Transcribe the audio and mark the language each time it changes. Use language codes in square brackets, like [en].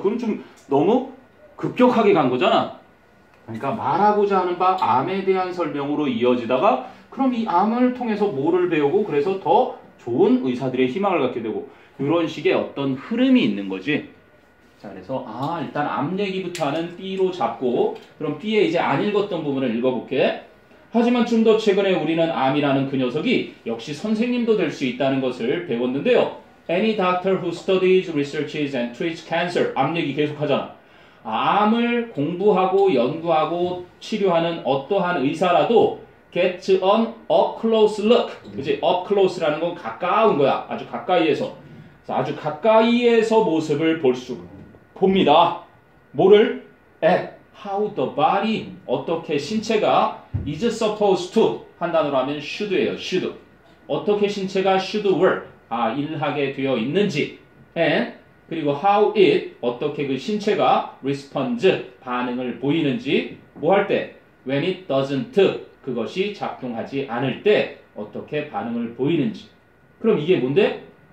[ko] 그럼 좀 너무 급격하게 간 거잖아. 그러니까 말하고자 하는 바 암에 대한 설명으로 이어지다가 그럼 이 암을 통해서 뭐를 배우고 그래서 더 좋은 의사들의 희망을 갖게 되고 이런 식의 어떤 흐름이 있는 거지. 자, 그래서 일단 암 얘기부터 하는 B로 잡고 그럼 B에 이제 안 읽었던 부분을 읽어볼게. 하지만 좀 더 최근에 우리는 암이라는 그 녀석이 역시 선생님도 될 수 있다는 것을 배웠는데요. [en] Any doctor who studies, researches and treats cancer. [ko] 암 얘기 계속 하잖아. 암을 공부하고 연구하고 치료하는 어떠한 의사라도 [en] get an up close look. [ko] 그치? up close라는 건 가까운 거야. 아주 가까이에서. 아주 가까이에서 모습을 봅니다. 뭐를? [en] at how the body [ko] 어떻게 신체가 [en] is supposed to [ko] 한 단어로 하면 [en] should예요. should. [ko] 어떻게 신체가 [en] should work [ko] 일하게 되어 있는지 and 그리고 [en] how it [ko] 어떻게 그 신체가 responds 반응을 보이는지 뭐 할 때 [en] when it doesn't [ko] 그것이 작동하지 않을 때 어떻게 반응을 보이는지 그럼 이게 뭔데?